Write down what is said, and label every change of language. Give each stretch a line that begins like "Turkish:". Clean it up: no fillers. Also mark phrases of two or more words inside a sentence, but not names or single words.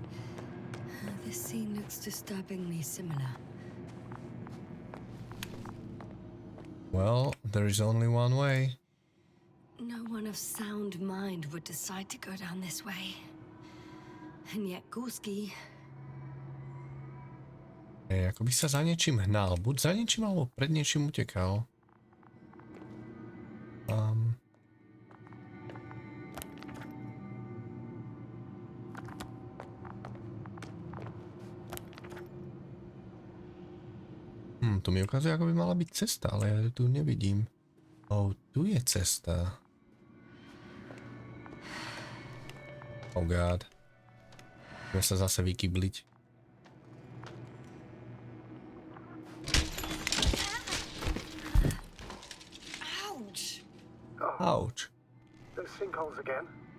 English: This scene looks disturbingly similar. Well, there is only one way. No one of sound mind would decide to go down this way. And yet Gorski...
Slovak: Ako by sa za niečím hnal. Buď za niečím, alebo pred niečím utekal. Tu mi ukazuje, ako by mala byť cesta, ale ja ju tu nevidím. Tu je cesta.
English: Oh god.
Slovak: Budeme sa zase vykybliť. Ouch! Ouch.
English: Those sinkholes again?